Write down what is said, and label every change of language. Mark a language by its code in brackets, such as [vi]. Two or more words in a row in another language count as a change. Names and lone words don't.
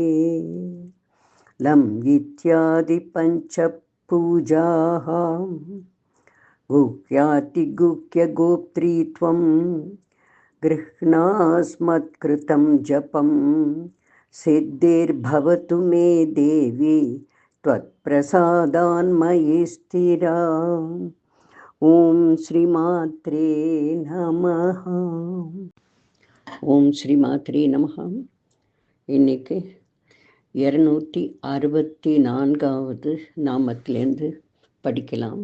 [sa] लं इत्यादिपञ्चपूजाः गुह्यातिगुह्यगोप्त्रीत्वं गृह्णास्मत्कृतं जपं सिद्धिर्भवतु मे देवी त्वत्प्रसादान्मयि स्थिरा। ॐ श्रीमात्रे नमः. ॐ श्रीमात्रे नमः. [ta] இன்னைக்கு 264வது நாமத்திலேருந்து படிக்கலாம்.